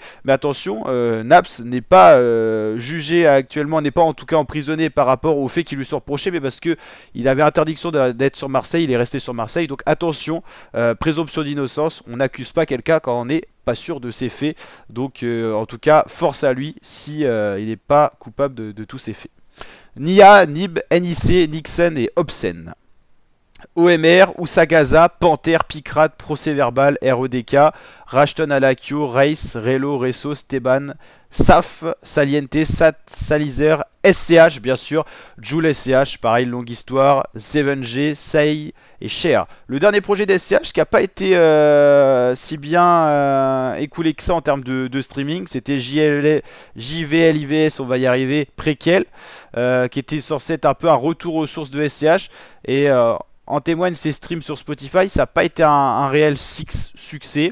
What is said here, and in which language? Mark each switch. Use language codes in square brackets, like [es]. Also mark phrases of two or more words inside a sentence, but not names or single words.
[fr] Mais attention, Naps n'est pas jugé actuellement, n'est pas en tout cas emprisonné par rapport aux faits qui lui sont reprochés, mais parce qu'il avait interdiction d'être sur Marseille, il est resté sur Marseille. Donc attention, présomption d'innocence, on n'accuse pas quelqu'un quand on n'est pas sûr de ses faits. Donc en tout cas, force à lui si il n'est pas coupable de tous ses faits. Nia, Nib, NIC, Nixon et Obscène. OMR, Usagaza, Panther, Picrate, Procès-Verbal, REDK, Rashton Alakio, Race, Relo, Resso, Steban, Saf, Saliente, Sat, Salizer, SCH bien sûr, Jul SCH, pareil, longue histoire, 7G, Sei et Cher. Le dernier projet d'SCH qui n'a pas été si bien écoulé que ça en termes de streaming, c'était JVLIVS, on va y arriver, Préquel, qui était censé être un peu un retour aux sources de SCH et en témoignent ses streams sur Spotify, ça n'a pas été un réel succès.